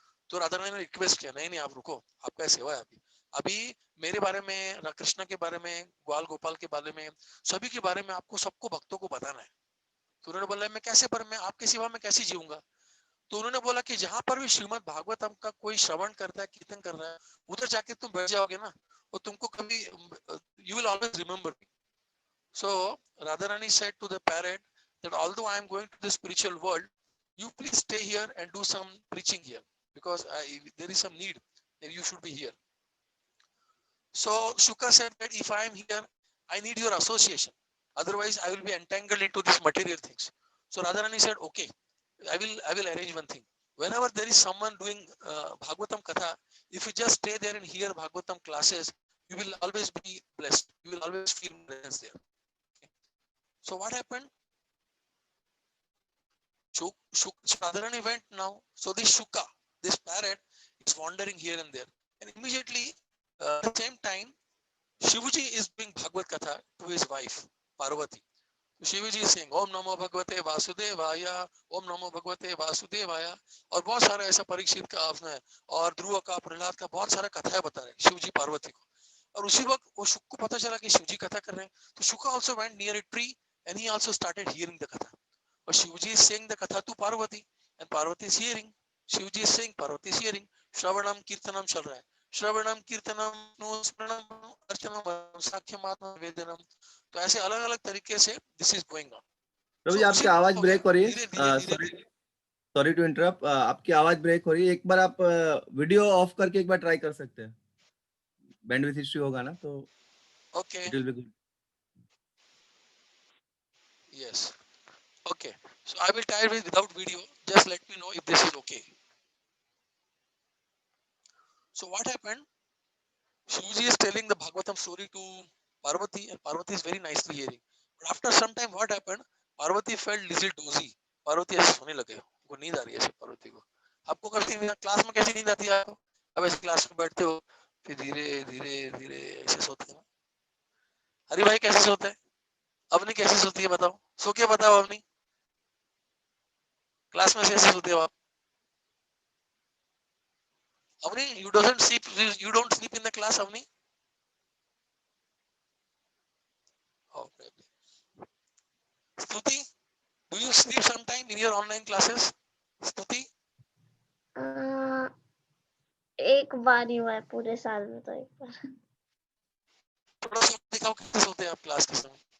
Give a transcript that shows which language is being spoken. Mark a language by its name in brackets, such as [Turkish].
[Hindi] तो राधा रानी ने रिक्वेस्ट किया, नहीं नहीं आप रुको, आपका सेवा है अभी, अभी मेरे बारे में, कृष्ण के बारे में, ग्वाल गोपाल के बारे में, सभी के बारे में आपको सबको भक्तों को बताना है। तो उन्होंने बोला मैं कैसे, पर मैं आपके सिवा में कैसे जीऊंगा? तो उन्होंने बोला कि जहां पर भी श्रीमद् भागवतम का कोई श्रवण करता है, कीर्तन कर रहा है, उधर जाके तुम बैठ जाओगे ना, और तुमको कभी, [English] You will always remember me. So Radha Rani said to the parrot that although I am going to the spiritual world, you please stay here and do some preaching here, because there is some need that you should be here. So Shuka said that if I am here, I need your association. Otherwise, I will be entangled into these material things. So Radharani said, okay, I will arrange one thing. Whenever there is someone doing Bhagavatam Katha, if you just stay there and hear Bhagavatam classes, you will always be blessed. You will always feel presence there. Okay. So what happened? Radharani went now. So this Shuka, this parrot, is wandering here and there. And immediately, at the same time, Shivaji is doing Bhagavad Katha to his wife, Parvati. [Hindi] Shivji Singh ओम नमो भगवते वासुदेवाय, ओम नमो भगवते वासुदेवाय, और बहुत सारा ऐसा परीक्षित का आपने और ध्रुव का प्रहलाद का बहुत सारा कथाएं बता रहे शिवजी पार्वती को। और उसी वक्त वो शुक को पता चला कि शिवजी कथा कर रहे हैं, तो शुक [English] Also went near a tree and he also started hearing the katha. और Shivji is saying the katha to Parvati and Parvati is hearing, Shivji is saying, Parvati is hearing. [Hindi] श्रवणम कीर्तनम चल रहा है, [Sanskrit] श्रवणम कीर्तनम स्मरणम अर्चनम साख्यमात्म वेदनम। [Hindi] तो ऐसे अलग अलग तरीके से [English] This is going on. [Hindi] प्रभु सो जी, आपकी आवाज हो गया ब्रेक हो रही है। धीरे धीरे धीरे [English] sorry [Hindi] धीरे। [English] sorry to interrupt, [Hindi] आपकी आवाज ब्रेक हो रही है। एक बार आप वीडियो ऑफ करके एक बार ट्राई कर सकते हैं। बैंडविड्थ इश्यू होगा ना, तो [English] Okay, it will be good. Yes, okay. So I will try without video, just let me know if this is okay. So what happened, Shivji is telling the Bhagavatam story to Parvati, and Parvati is very nicely hearing. But after some time, what happened? Parvati felt little dozy. [Hindi] Parvati ऐसे सोने लगे, उनको नींद आ रही है ऐसे पार्वती को। आपको कभी क्लास में कैसी नींद आती है आपको? अब ऐसे क्लास में बैठते हो, फिर धीरे धीरे धीरे ऐसे सोते हो। हरि भाई कैसे सोते हैं? अवनी कैसे सोती है बताओ? सो के बताओ अवनी, क्लास में कैसे सोते हो आप? [English] Avani, you don't sleep in the class, Avani? Oh, Stuti, do you sleep sometime in your online classes? Stuti? [Hindi] एक बार ही हुआ है पूरे साल में, तो एक बार। थोड़ा सा दिखाओ कैसे सोते हैं आप क्लास के समय?